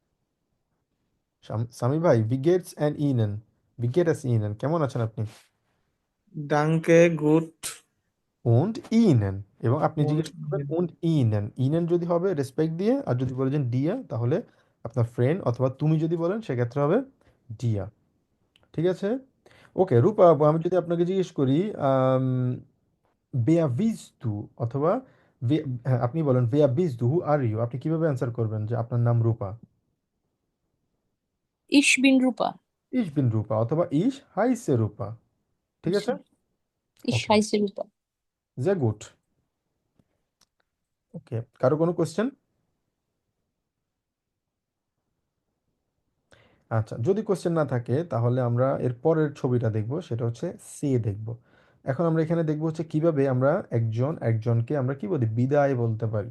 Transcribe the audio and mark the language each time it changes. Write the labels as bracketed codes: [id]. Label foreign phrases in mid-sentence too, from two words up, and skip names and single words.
[bn] সামি ভাই, [de] wie geht's und Ihnen, wie geht es Ihnen, [bn] কেমন আছেন আপনি? [de] Danke gut und ihnen, [bn] এবং আপনি [de] und [bn] জিজ্ঞেস করবেন [de] und ihnen, [bn] ihnen যদি হবে রেসপেক্ট দিয়ে, আর যদি বলেছেন ডিয়া তাহলে আপনার ফ্রেন্ড অথবা তুমি যদি বলেন সেক্ষেত্রে হবে ডিয়া। ঠিক আছে? ওকে রূপা আপু, আমি যদি আপনাকে জিজ্ঞেস করি [de] wer bist du [bn] অথবা হ্যাঁ, আপনি বলেন [de] wer bist du, [en] who are you, [bn] আপনি কিভাবে অ্যান্সার করবেন যে আপনার নাম রূপা? [de] Ich bin Rupa. ich bin রূপা অথবা ich heiße রূপা। [bn] ঠিক আছে? [de] Ich [bn] ওকে, [de] heiße Rupa. sehr gut। [bn] ওকে, কারো কোনো কোশ্চেন? আচ্ছা, যদি কোশ্চেন না থাকে তাহলে আমরা এর পরের ছবিটা দেখব, সেটা হচ্ছে সে দেখব। এখন আমরা এখানে দেখব হচ্ছে কিভাবে আমরা একজন একজনকে আমরা কি বলি, বিদায় বলতে পারি।